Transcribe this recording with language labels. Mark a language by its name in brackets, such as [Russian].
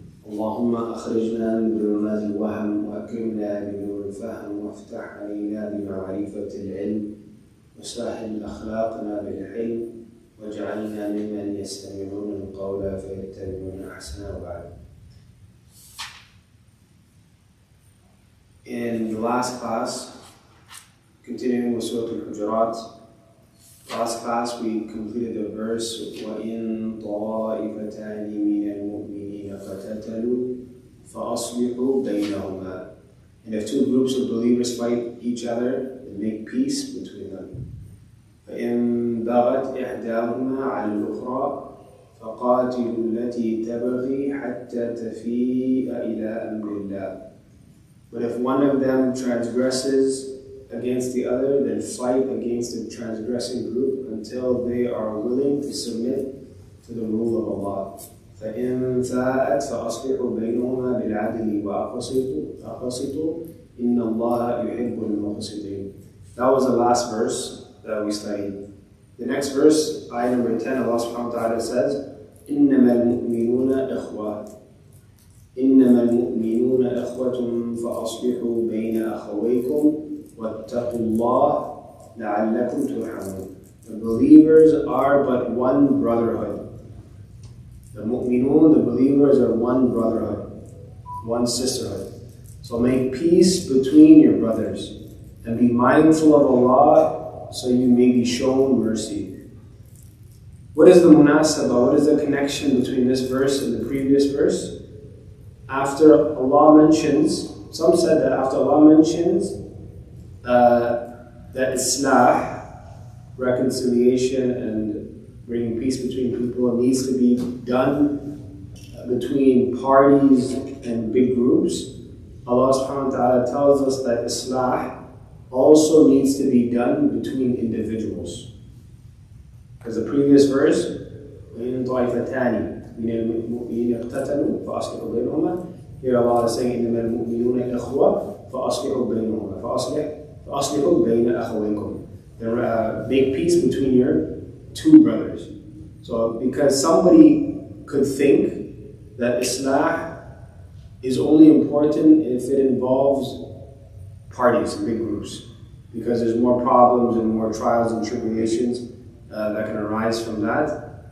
[Arabic] اللهم أخرجنا من ظلمات الوهم وأكرمنا بنور الفهم وافتح علينا بمعرفة العلم وسهل أخلاقنا بالحلم واجعلنا ممن يستمعون القول فيتبعون أحسنه. وبعد. [English] In the last class, continuing with Surah Al-Hujurat, last class we completed the verse [Arabic] وَإِن طَائِفَتَانِ مِنَ الْمُؤْمِنِينَ قَتَتَلُوا فَأَصْلِحُوا بَيْنَهُمَا. [English] And if two groups of believers fight each other, then make peace between them. [Arabic] فَإِن بَغَتْ إِحْدَاهُمَا عَلَى الْأُخْرَى فَقَاتِلُوا الَّتِي تَبْغِي حَتَّى تَفِيءَ إِلَى أَمْرِ اللَّهِ. [English] But if one of them transgresses against the other, then fight against the transgressing group until they are willing to submit to the rule of Allah. [Arabic] فَإِن فَاءَتْ فَأَصْلِحُوا بَيْنَهُمَا بِالْعَدْلِ وَأَقْسِطُوا إِنَّ اللَّهَ يُحِبُّ الْمُقْسِطِينَ. [English] That was the last verse that we studied. The next verse, ayah number 10, Allah subhanahu wa ta'ala says, [Arabic] إِنَّمَا الْمُؤْمِنُونَ إِخْوَةٌ إنما المؤمنون إخوة فأصلحوا بين أخويكم واتقوا الله لعلكم ترحمون. [English] The believers are but one brotherhood. The mu'minun, the believers are one brotherhood, one sisterhood. So make peace between your brothers and be mindful of Allah so you may be shown mercy. What is the munasabah? What is the connection between this verse and the previous verse? After Allah mentions, some said that after Allah mentions that islah, reconciliation and bringing peace between people needs to be done between parties and big groups, Allah subhanahu wa ta'ala tells us that islah also needs to be done between individuals. Because the previous verse, [Arabic] وَإِن طَائِفَتَانِ من المؤمنين اقتتلوا فأصلحوا بينهما. [English] Here Allah is saying [Arabic] إنما المؤمنون إخوة فأصلحوا بينهما فأصلحوا بين أخويكم. [English] Then make peace between your two brothers. So because somebody could think that Islah is only important if it involves parties and big groups, because there's more problems and more trials and tribulations that can arise from that.